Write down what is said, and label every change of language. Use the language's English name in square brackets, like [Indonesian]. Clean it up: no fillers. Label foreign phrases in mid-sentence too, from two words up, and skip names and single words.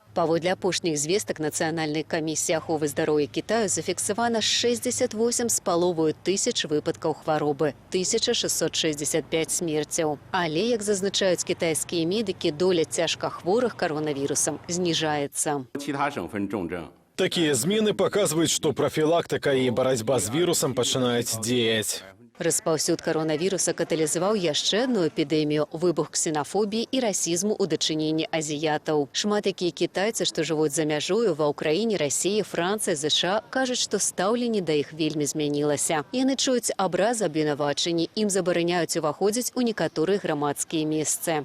[Belarusian] Паводле апошніх звестак Нацыянальнай камісіі аховы здароўя Кітаю зафіксавана 68,5 тысяч выпадкаў хваробы, 1665 смерцяў. Але, як зазначаюць кітайскія медыкі, доля цяжкахворых каронавірусам зніжаецца. [Russian] Такие змены показывают, что профилактика и борьба с вирусом начинают действовать. [Belarusian] Распаўсюд каронавіруса каталізаваў яшчэ одну эпідэмію – выбух ксенафобіі і расізму ў дачыненні азіятаў. Шмат якія кітайцы, што жывуць за мяжою ва ўкраіне, Расіі, Францыі, ЗША, кажуць, што стаўленне да іх вельмі змянілася. Яны чуюць абразы абвінавачанні, ім забараняюць уваходзіць у некаторыя грамадскія месцы.